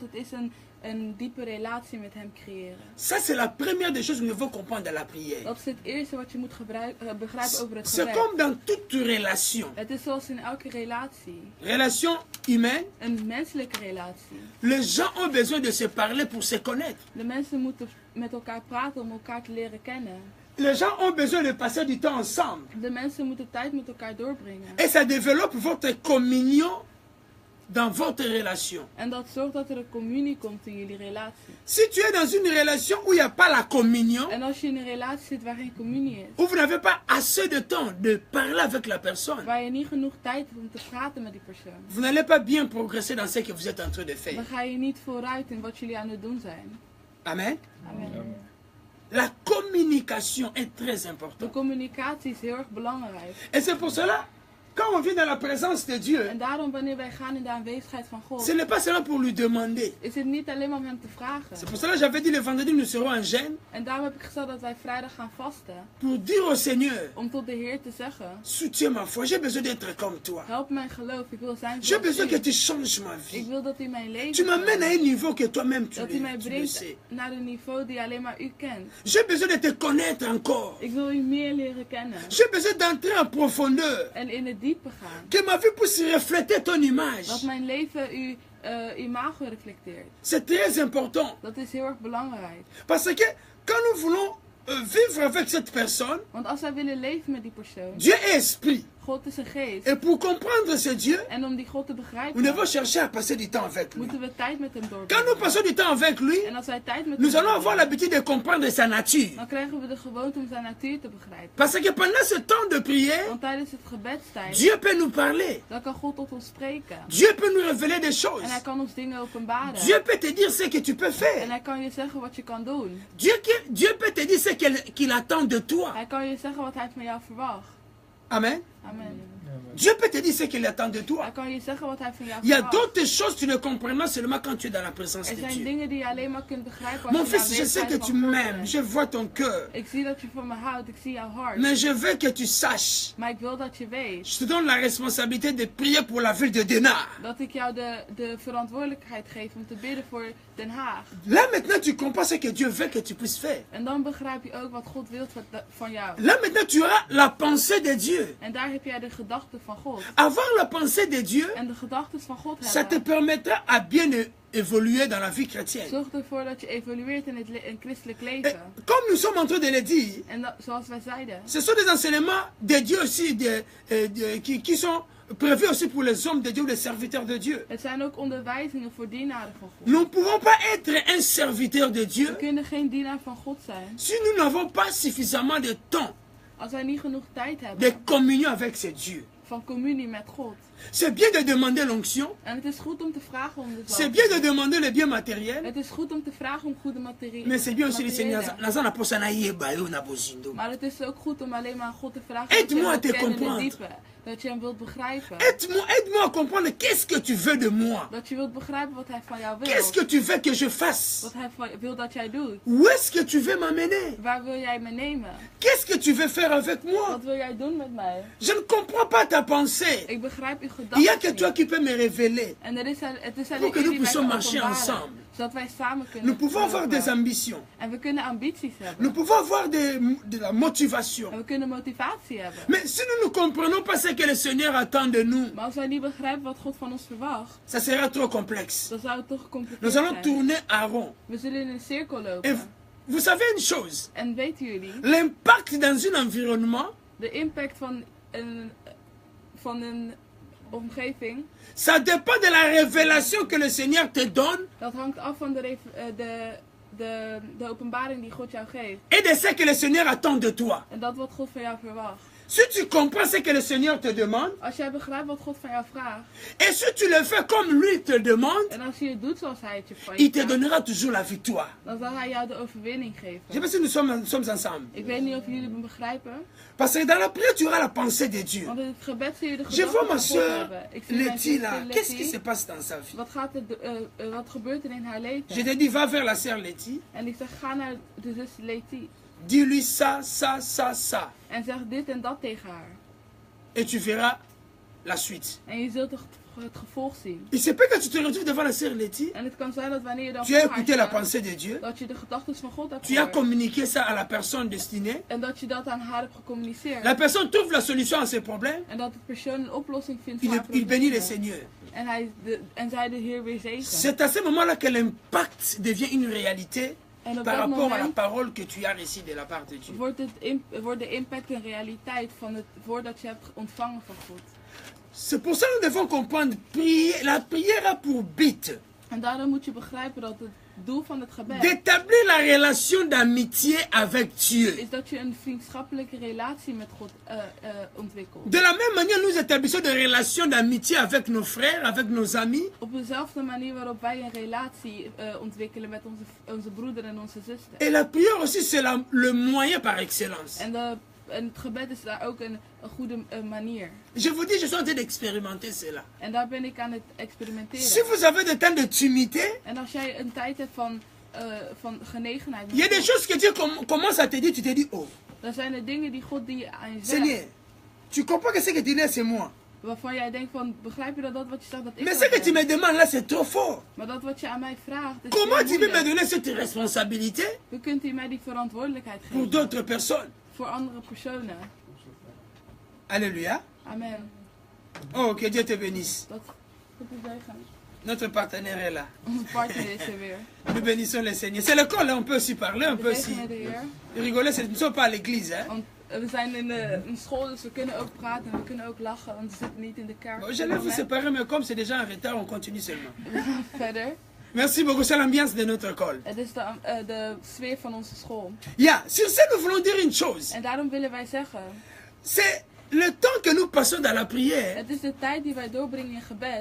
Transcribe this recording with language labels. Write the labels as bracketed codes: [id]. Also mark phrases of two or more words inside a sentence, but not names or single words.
[nl] Het is een diepe relatie met hem creëren. [fr] Ça, c'est la première des choses que nous devons comprendre dans la prière. [nl] Dat is het eerste wat je moet begrijpen over het [fr] C'est [nl] gebed. [fr] comme dans toute relation. [nl] Het is zoals in elke relatie. [fr] Relation humaine, [nl] Een menselijke relatie. [fr] les gens ont besoin de se parler pour se connaître. [nl] De mensen moeten met elkaar praten om elkaar te leren kennen. [fr] Les gens ont besoin de passer du temps ensemble. [nl] De mensen moeten tijd met elkaar doorbrengen. [fr] Et ça développe votre communion dans votre relation. [nl] En dat zorgt dat er een communie komt in jullie relatie. [fr] Si tu es dans une relation où il n'y a pas la communion, [nl] En als je in een relatie zit waar geen communie is. [fr] où vous n'avez pas assez de temps de parler avec la personne, [nl] Waar je niet genoeg tijd hebt om te praten met die persoon. [fr] vous n'allez pas bien progresser dans ce que vous êtes en train de faire. [nl] Dan ga je niet vooruit in wat jullie aan het doen zijn. [fr] Amen. [nl] Amen. [fr] La communication est très [nl] De [fr] importante. [nl] communicatie is heel erg belangrijk. [fr] Et c'est pour cela, quand on vient dans la présence de Dieu, [nl] En daarom, wanneer wij gaan in de aanwezigheid van God, [fr] ce n'est pas seulement pour lui demander. [nl] is het niet alleen maar om hem te [fr] C'est [nl] vragen. [fr] pour cela que j'avais dit le vendredi, nous serons en gêne [nl] En daarom heb ik gezegd dat wij vrijdag gaan vasten. [fr] pour dire au Seigneur, [nl] Om tot de Heer te zeggen, [fr] soutiens ma foi, j'ai besoin d'être comme toi. [nl] help mijn geloof, ik wil zijn [fr] J'ai [nl] zoals [fr] besoin que [nl] u. [fr] tu changes ma [nl] Ik [fr] vie. [nl] wil dat u mijn leven [fr] Tu m'amènes à [nl] verandert. [fr] un niveau que toi-même [nl] Dat u mij [fr] tu le [nl] brengt [fr] sais. [nl] naar een niveau die alleen maar u kent. [fr] J'ai besoin de te connaître encore. [nl] Ik wil u meer leren kennen. [fr] J'ai besoin d'entrer en profondeur. [nl] En in het diepe gaan. [fr] Que ma vie puisse refléter ton image. [nl] Dat mijn leven uw imago reflecteert. [fr] C'est très important. [nl] Dat is heel erg belangrijk. [fr] Parce que quand nous voulons vivre avec cette personne, [nl] Want als wij willen leven met die persoon, [fr] Dieu est esprit. [nl] God is een geest. [fr] Et pour comprendre ce Dieu, [nl] En om die God te [fr] nous [nl] begrijpen, [fr] devons chercher à passer du temps avec lui. [nl] moeten we tijd met hem [fr] Quand nous [nl] doorbrengen. [fr] passons du temps avec lui, [nl] En als wij tijd met [fr] nous [nl] hem [fr] allons avoir [nl] doorbrengen, [fr] l'habitude de comprendre sa nature. [nl] dan krijgen we de gewoonte om zijn natuur te begrijpen. [fr] Parce que pendant ce temps de prière, [nl] Want tijdens het gebedstijd, [fr] Dieu peut nous parler. [nl] dan kan God tot ons spreken. [fr] Dieu peut nous révéler des choses. [nl] En hij kan ons dingen openbaren. [fr] Dieu peut te dire ce que tu peux [nl] En [fr] faire. [nl] hij kan je zeggen wat je kan doen. [fr] Dieu peut te dire ce qu'il attend de toi. [nl] Hij kan je zeggen wat hij van jou verwacht. [fr] Amen. [nl] Amen. [fr] Dieu peut te dire ce qu'il attend de toi. [nl] Hij kan je zeggen wat hij van jou [fr] Il y a [nl] verwacht. [fr] d'autres choses que tu ne comprendras seulement quand tu es dans la présence [nl] Er [fr] de [nl] zijn [fr] Dieu. [nl] dingen die je alleen maar kunt begrijpen als [fr] Mon [nl] je in de [fr] fils, je sais que [nl] aanwezigheid [fr] tu [nl] van God [fr] m'aimes. [nl] bent. [fr] Je vois ton cœur. [nl] Ik zie dat je van me houdt, ik zie jouw hart. [fr] Mais je veux que tu saches. [nl] Maar ik wil dat je weet [fr] Je te donne la responsabilité de prier pour la ville de Denar. [nl] dat ik jou de verantwoordelijkheid geef om te bidden voor Den Haag. [fr] Là maintenant, tu comprends ce que Dieu veut que tu puisses faire. [nl] En dan begrijp je ook wat God wil van jou. [fr] Là maintenant, tu auras la pensée de Dieu. [nl] En daar heb jij de gedachten van God. [fr] Avoir la pensée de Dieu, [nl] En de gedachten van God [fr] ça te [nl] hebben, [fr] permettra à bien évoluer dans la vie chrétienne. [nl] zorgt ervoor dat je evolueert in het in christelijk [fr] Et [nl] leven. [fr] comme nous sommes en train de le dire, [nl] En zoals wij zeiden, [fr] ce sont des enseignements de Dieu aussi qui sont prévus aussi pour les hommes de Dieu ou les serviteurs de Dieu. [nl] het zijn ook onderwijzingen voor dienaren van God. [fr] Nous ne pouvons pas être un serviteur de [nl] We [fr] Dieu [nl] kunnen geen dienaar van God zijn [fr] si nous n'avons pas suffisamment de temps [nl] als wij niet genoeg tijd [fr] de [nl] hebben [fr] communion avec ce Dieu. [nl] van communie met God. [fr] C'est bien de demander l'onction, [nl] En het is goed om te vragen om de [fr] c'est bien de demander les biens matériels, [nl] Het is goed om te vragen om goede materiële. [fr] mais c'est bien aussi de Seigneur. [nl] Maar het is ook goed om alleen maar aan God te vragen [fr] Aide-moi [nl] dat je [fr] à [nl] hem [fr] te [nl] wilt kennen in [fr] comprendre. [nl] het diepe. Dat je hem wilt begrijpen. [fr] Aide-moi à comprendre qu'est-ce que tu veux de moi. [nl] Dat je wilt begrijpen wat hij van jou [fr] Qu'est-ce [nl] wil. [fr] que tu veux que je fasse. [nl] Wat hij wil dat jij doet. [fr] Où est-ce que tu veux m'amener. [nl] Waar wil jij me nemen? [fr] Qu'est-ce que tu veux faire avec moi. [nl] Wat wil jij doen met mij? [fr] Je ne comprends pas ta pensée. [nl] Ik begrijp uw [fr] Il n'y a que [nl] gedachten [fr] toi [nl] niet. [fr] qui peux me révéler. [nl] En het is [fr] Pour [nl] alleen [fr] que [nl] u [fr] nous [nl] die mij [fr] puissions [nl] kan [fr] marcher [nl] openbaren. [fr] ensemble. [nl] Zodat wij samen kunnen [fr] Nous pouvons avoir [nl] lopen. [fr] des ambitions. [nl] En we kunnen ambities [fr] Nous [nl] hebben. [fr] pouvons avoir de la motivation. [nl] En we kunnen motivatie hebben. [fr] Mais si nous ne comprenons pas ce que le Seigneur attend de nous, [nl] Maar als wij niet begrijpen wat God van ons verwacht, [fr] ça sera trop complexe. [nl] dan zou het toch gecompliceerd [fr] Nous allons [nl] zijn. [fr] tourner à rond. [nl] We zullen in een cirkel [fr] Et [nl] lopen. [fr] vous savez une chose, [nl] En weten jullie, [fr] l'impact dans un environnement, [nl] de impact van een omgeving, [fr] ça dépend de la révélation que le Seigneur te donne [nl] dat hangt af van de openbaring die God jou geeft. [fr] et de ce que le Seigneur attend de toi. [nl] En dat wat God van jou verwacht. [fr] Si tu comprends ce que le Seigneur te demande, [nl] Als jij begrijpt wat God van jou vraagt, [fr] et si tu le fais comme lui te demande, [nl] en als je het doet zoals hij het je van [fr] il [nl] je [fr] te [nl] vraagt, [fr] donnera toujours la victoire. [nl] dan zal hij jou de overwinning [fr] Je ne sais [nl] geven. [fr] pas si nous sommes ensemble. [nl] Ik weet niet of jullie me begrijpen, [fr] Parce que dans la prière, tu auras la pensée de Dieu. [nl] want in het gebed zul je de [fr] Je vois [nl] gedachten [fr] ma [nl] van God [fr] soeur [nl] hebben. Ik zie mijn [fr] Letty là. [nl] zuster [fr] Qu'est-ce qui se [nl] Letty. [fr] passe dans sa vie? [nl] Wat gebeurt er in haar [fr] Je [nl] leven? [fr] te dis, va vers la sœur Letty. [nl] En ik zeg, ga naar de zus Letty. [fr] Dis-lui ça, ça, ça, ça. [nl] En zeg dit en dat tegen haar. [fr] Et tu verras la suite. [nl] En je zult het gevolg zien. [fr] Il se peut que tu te retrouves devant la sœur Letty. [nl] En het kan zijn dat wanneer je dan [fr] Tu as [nl] voor haar [fr] écouté la [nl] staat, [fr] pensée de Dieu. [nl] dat je de gedachten van God hebt [fr] Tu as [nl] gehoord. [fr] communiqué ça à la personne destinée. [nl] En dat je dat aan haar hebt gecommuniceerd. [fr] La personne trouve la solution à ses problèmes. [nl] En dat de persoon een oplossing vindt voor haar [fr] Il bénit le [nl] problemen. [fr] Seigneur. [nl] En zij de Heer weer zegen. [fr] C'est à ce moment-là que l'impact devient une réalité [nl] En op [fr] par [nl] dat [fr] rapport à la [nl] moment [fr] parole que tu as reçue de la part de Dieu. [nl] wordt de impact een realiteit van het woord dat je hebt ontvangen van God. [fr] C'est pour ça que nous devons comprendre, la prière a pour but [nl] En daarom moet je begrijpen dat het doel van het gebed [fr] d'établir la relation d'amitié avec Dieu. [nl] is dat je een vriendschappelijke relatie met God ontwikkelt. [fr] De la même manière, nous établissons des relations d'amitié avec nos frères, avec nos amis. [nl] Op dezelfde manier waarop wij een relatie ontwikkelen met onze broeder en onze zuster. [fr] Et la prière aussi, c'est le moyen par excellence. [nl] En En het gebed is daar ook een goede manier. [fr] Je vous dis, je suis en train d'expérimenter cela. [nl] En daar ben ik aan het experimenteren. [fr] Si vous avez des temps de timidité, En als jij een tijd hebt van genegenheid, il y a des choses que Dieu commence à te dire, tu te dis, oh, [nl] dan zijn er dingen die God die aan je [fr] Seigneur, [nl] zegt. [fr] tu comprends que ce que tu dis, c'est moi. [nl] Waarvan jij denkt van, begrijp je dat wat je zegt dat ik [fr] Mais [nl] dat [fr] ce que tu me [nl] ben? [fr] demandes là, c'est trop fort. [nl] Maar dat wat je aan mij vraagt, is [fr] Comment [nl] heel [fr] tu peux me [nl] moeilijk. [fr] donner cette responsabilité [nl] Hoe kunt u mij die verantwoordelijkheid [fr] pour [nl] geven? [fr] d'autres personnes? [nl] Voor andere personen. [fr] Alléluia. [nl] Amen. [fr] Oh, que Dieu te bénisse. [nl] Dat goed te zeggen. [fr] Notre partenaire est là. [nl] Onze partner is er weer. [fr] Nous bénissons le Seigneur. C'est l'école, hein, on peut aussi parler, on peut [nl] We [fr] aussi [nl] zegenen de Heer. [fr] rigoler. Nous ne sommes pas à l'église. Hein. [nl] Want we zijn in een school, dus we kunnen ook praten en we kunnen ook lachen, want we zitten niet in de kerk. [fr] Bon, j'allais vous séparer, mais comme c'est déjà en retard, on continue seulement. [nl] We gaan verder. [fr] Merci beaucoup, c'est l'ambiance de notre école. [nl] Het is de sfeer van onze school. [fr] Yeah, sur ce, nous voulons dire une chose. [nl] En daarom willen wij zeggen, [fr] C'est le temps que nous passons dans la prière, [nl] het is de tijd die wij doorbrengen in gebed,